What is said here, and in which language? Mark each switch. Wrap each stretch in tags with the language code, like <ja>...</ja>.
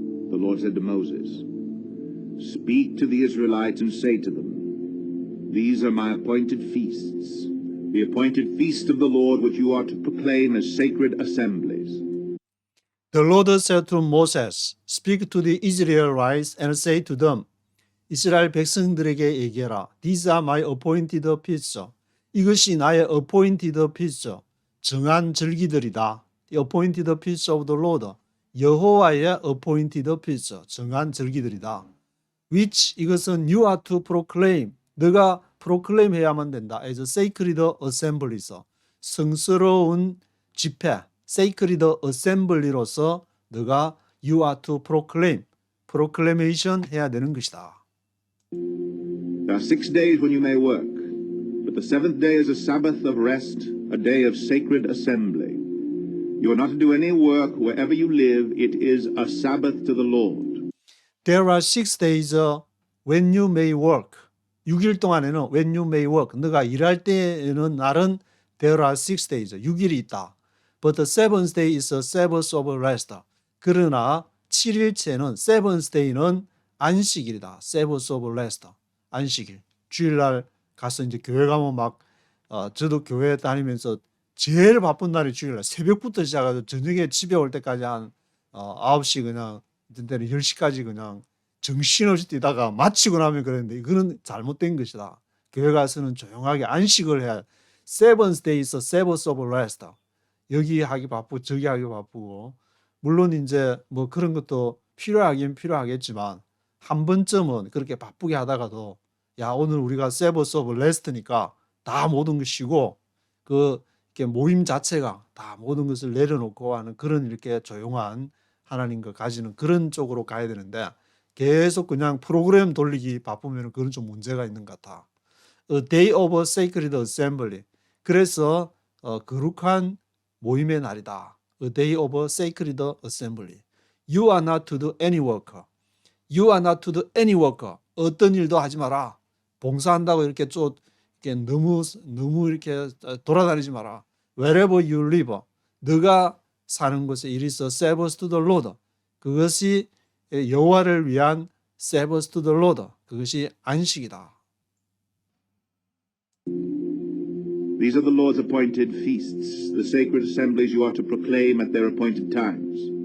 <en>The Lord said to Moses, Speak to the Israelites and say to them, These are my appointed feasts, the appointed feast of the Lord which you are to proclaim as sacred assemblies. The Lord said to Moses, Speak to the Israelites and say to them,</en> <ko>이스라엘 백성들에게 얘기해라.</ko> <en>These are my appointed feasts.</en> <ko>이것이 나의</ko> <en>appointed feasts,</en> <ko>정한 절기들이다.</ko> <en>The appointed feasts of the Lord.</en> <ko>여호와의</ko> <en>appointed feasts,</en> <ko>정한 절기들이다.</ko> <en>Which</en> <ko>이것은</ko> <en>you are to proclaim.</en> <ko>너가 proclaim 해야만 된다.</ko> <en>As sacred assemblies.</en> <ko>성스러운 집회.</ko> <en>Sacred assembly로서</en> <ko>너가</ko> <en>you are to proclaim.</en> <ko>proclamation 해야 되는 것이다.</ko> <en>There are 6 days when you may work, but the 7th day is a Sabbath of rest, a day of sacred assembly. You are not to do any work wherever you live. It is a Sabbath to the Lord. There are 6 days when you may work.</en> <ko>6일 동안에는</ko> <en>when you may work.</en> <ko>너가 일할 때에는 날은</ko> <en>there are 6 days.</en> <ko>6일이 있다.</ko> <en>But the 7th day is a Sabbath of rest.</en> <ko>그러나 7일째는 7th day는 안식일이다.</ko> <en>Sabbath of rest.</en> <ko>안식일. 주일날 가서 이제 교회 가면 막 저도 교회 다니면서 제일 바쁜 날이 주일날 새벽부터 시작해서 저녁에 집에 올 때까지 한 9시 그냥 어떤 때는 10시까지 그냥 정신없이 뛰다가 마치고 나면 그랬는데 이거는 잘못된 것이다. 교회 가서는 조용하게 안식을 해야</ko> <en>Seventh day is a Sabbath of rest.</en> <ko>여기 하기 바쁘고 저기 하기 바쁘고 물론 이제 뭐 그런 것도 필요하긴 필요하겠지만 한 번쯤은 그렇게 바쁘게 하다가도 야 오늘 우리가</ko> <en>Sabbath of rest</en> <ko>니까 다 모든 것 쉬고 그 이렇게 모임 자체가 다 모든 것을 내려놓고 하는 그런 이렇게 조용한 하나님과 가지는 그런 쪽으로 가야 되는데 계속 그냥 프로그램 돌리기 바쁘면 그건 좀 문제가 있는 것 같아.</ko> <en>A day of sacred assembly.</en> <ko>그래서 거룩한 모임의 날이다.</ko> <en>A day of sacred assembly. You are not to do any work. You are not to do any work.</en> <ko>어떤 일도 하지 마라. 봉사한다고 이렇게 좀 이렇게 너무 이렇게 돌아다니지 마라.</ko> <en>Wherever you live.</en> <ko>너가 사는 곳에</ko> <en>it is a Sabbath to the Lord.</en> <ko>그것이 여호와를 위한</ko> <en>Sabbath to the Lord.</en> <ko>그것이 안식이다.</ko> <en>These are the Lord's appointed feasts, the sacred assemblies you are to proclaim at their appointed times.</en>